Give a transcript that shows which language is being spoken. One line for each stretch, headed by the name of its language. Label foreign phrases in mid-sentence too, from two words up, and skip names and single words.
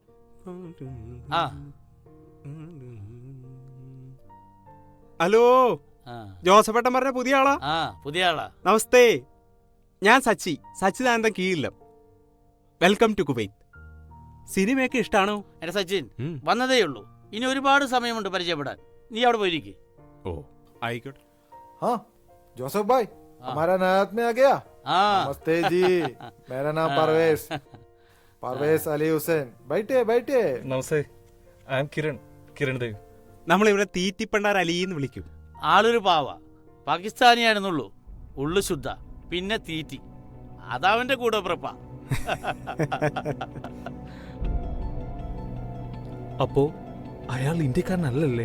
Malayalam: ഹലോ, ജോസഫേട്ടൻ പറഞ്ഞ പുതിയ ആളാ? പുതിയ ആളാ. നമസ്തേ, ഞാൻ സച്ചിദാനന്ദൻ കീഴിലം.
English: Welcome to Kuwait.
Malayalam: സിനിമയൊക്കെ ഇഷ്ടാണോ? എന്റെ സച്ചിൻ, വന്നതേ ഉള്ളൂ. ഇനി ഒരുപാട് സമയമുണ്ട് പരിചയപ്പെടാൻ. നീ അവിടെ പോയിരിക്കും. ഓ ആയിക്കോട്ടെ.
Hindi: हाँ जोसेफ भाई, हमारा नया आदमी आ गया. नमस्ते जी, मेरा नाम परवेश अली हुसैन. बैठे बैठे.
Malayalam: നമസ്തേ,
English: I am
Malayalam: കിരൺ ദേവ്. നമ്മളിവിടെ തീറ്റിപ്പണ്ടാർ അലിന്ന് വിളിക്കും. ആളൊരു പാവ, പാകിസ്ഥാനിയാണെന്നുള്ളൂ. ഉള്ളു ശുദ്ധ, പിന്നെ തീറ്റി. അതവന്റെ കൂടെ പ്രപ്പ. അപ്പോ അയാൾ ഇന്ത്യക്കാരനല്ലേ?